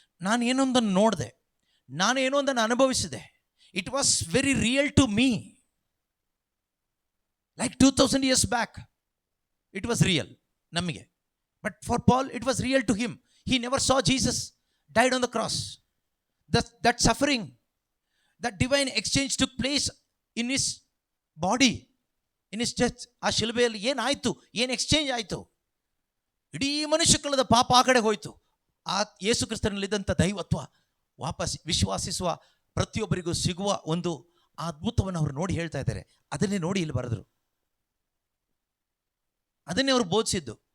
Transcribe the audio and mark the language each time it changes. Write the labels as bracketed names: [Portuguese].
[Kannada] ನಾನು ಏನೊಂದನ್ನು ನೋಡಿದೆ, ನಾನು ಏನೊಂದನ್ನು ಅನುಭವಿಸಿದೆ. [English] It was very real to me. Like 2000 years back it was real ನಮಗೆ. But for Paul it was real to him. He never saw Jesus died on the cross. That suffering, that divine exchange took place in his body, in his death. [Kannada] ಆ ಶಿಲುಬೆಯಲ್ಲಿ ಏನಾಯಿತು, ಏನು exchange ಆಯಿತು? ಇಡೀ ಮನುಷ್ಯ ಕುಲದ ಪಾಪ ಆ ಕಡೆ ಹೋಯಿತು. ಆ ಯೇಸು ಕ್ರಿಸ್ತನಲ್ಲಿದ್ದಂಥ ದೈವತ್ವ ವಾಪಸ್ ವಿಶ್ವಾಸಿಸುವ ಪ್ರತಿಯೊಬ್ಬರಿಗೂ ಸಿಗುವ ಒಂದು ಆ ಅದ್ಭುತವನ್ನು ಅವರು ನೋಡಿ ಹೇಳ್ತಾ ಇದ್ದಾರೆ. ಅದನ್ನೇ ನೋಡಿ ಇಲ್ಲಿ ಬರೆದರು, ಅದನ್ನೇ ಅವರು ಬೋಧಿಸಿದ್ದು.